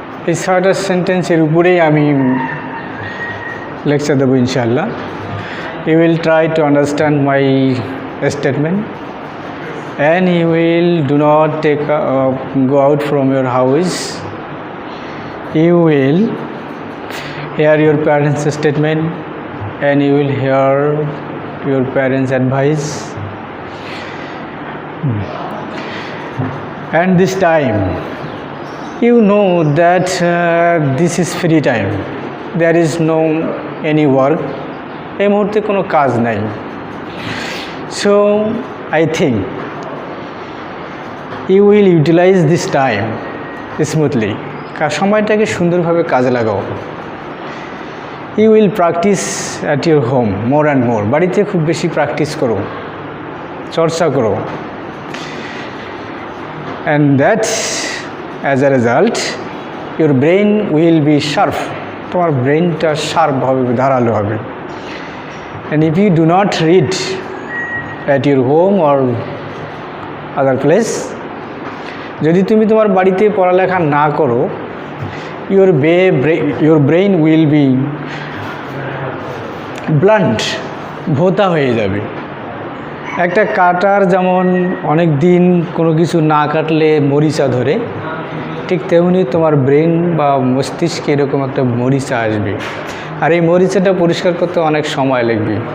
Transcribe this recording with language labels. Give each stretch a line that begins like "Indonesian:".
Bangla: এই 6টা সেন্টেন্সের উপরেই আমি লেকচার দেবো ইনশাআল্লাহ।
English: You will try to understand my statement and you will do not go out from your house. You will hear your parents' statement and you will hear your parents' advice. And this time you know that this is free time. There is no any work.
Bangla: এই মুহূর্তে কোনো কাজ নাই।
English: So I think you will utilize this time smoothly.
Bangla: সময়টাকে সুন্দরভাবে কাজে লাগাও।
English: You will practice at your home more and more.
Bangla: বাড়িতে খুব বেশি প্র্যাকটিস করো, চর্চা করো।
English: And that as a result your brain will be sharp.
Bangla: তোমার ব্রেনটা শার্প হবে, ধারালো হবে।
English: And if you do not read at your home or other place,
Bangla: যদি তুমি তোমার বাড়িতে পড়ালেখা না করো,
English: your brain will be blunt,
Bangla: ভোঁতা হয়ে যাবে। একটা কাটার যেমন অনেক দিন কোনো কিছু না কাটলে মরিচা ধরে, ঠিক তেমনি তোমার ব্রেন বা মস্তিষ্কে এরকম একটা মরিচা আসবে, আর এই মরিচাটা পরিষ্কার করতে অনেক সময় লাগবে।